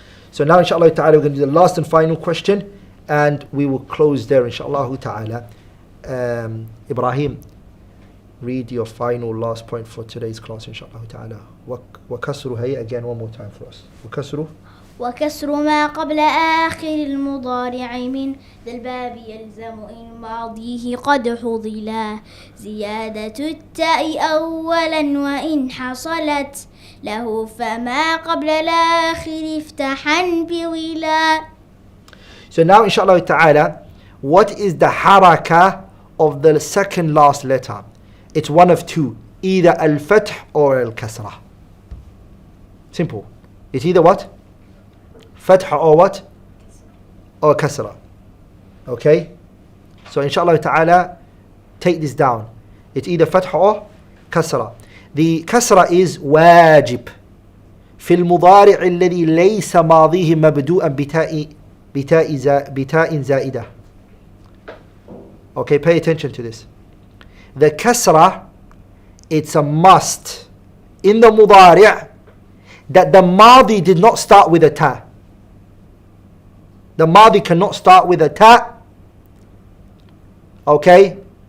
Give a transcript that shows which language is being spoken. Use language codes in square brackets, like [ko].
[en] So now, inshallah ta'ala, we're going to do the last and final question, and we will close there, inshallah ta'ala. Ibrahim, read your final last point for today's class, inshallah ta'ala. [ar] وَكَسْرُ هيا [en] again one more time for us. [ar] وَكَسْرُ وكسر ما قبل آخر المضارع من ذا الباب يلزم إن ماضيه قد حضلا زيادة التاء أولا وإن حصلت له فما قبل الآخر افتحا بولا. [en] So now inshallah ta'ala, what is the haraka of the second last letter? It's one of two, either al-fath or al-kasrah. Simple. It's either what? Fath or what? Or kasrah. Okay? So inshallah ta'ala, take this down. It's either fath or kasrah. The kasrah is wajib. [ar] في المضارع الذي ليس ماضيه مبدوءا بتاء زائدة. [en] Okay, pay attention to this. The kasrah, it's a must in the mudari' that the madi did not start with a ta. The madi cannot start with a ta. Okay?